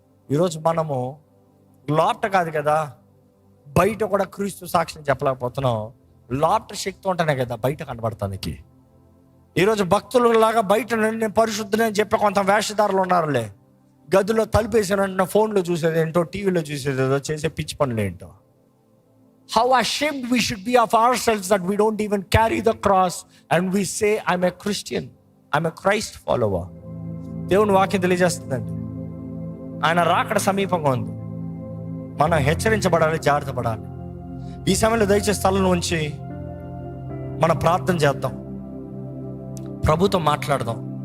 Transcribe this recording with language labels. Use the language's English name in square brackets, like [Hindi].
[Telugu] ఈరోజు మనము లోపట కాదు కదా, బయట కూడా క్రీస్తు సాక్ష్యం చెప్పలేకపోతున్నాం. లోపట శక్తి ఉంటేనే కదా బయట కనబడటానికి. ఈరోజు భక్తులలాగా బయట నేను పరిశుద్ధుని అని చెప్పే కొంత వేషధారులు ఉన్నారులే. గదిలో తలుపేసానంటే ఫోన్లో చూసేది ఏంటో, టీవీలో చూసేది ఏదో, చేసే పిచ్చి పనులు ఏంటో. [English] how ashamed we should be of ourselves that we don't even carry the cross and we say, I'm a Christian, I'm a Christ follower. [Telugu] దేవుని వాక్యం తెలియజేస్తుందండి, ఆయన రాకడ సమీపంగా ఉంది. మనం హెచ్చరించబడాలి, జాగ్రత్త పడాలి. ఈ సమయంలో దయచేసి స్థలం ఉంచి మనం ప్రార్థన చేద్దాం, ప్రభుతో మాట్లాడదాం.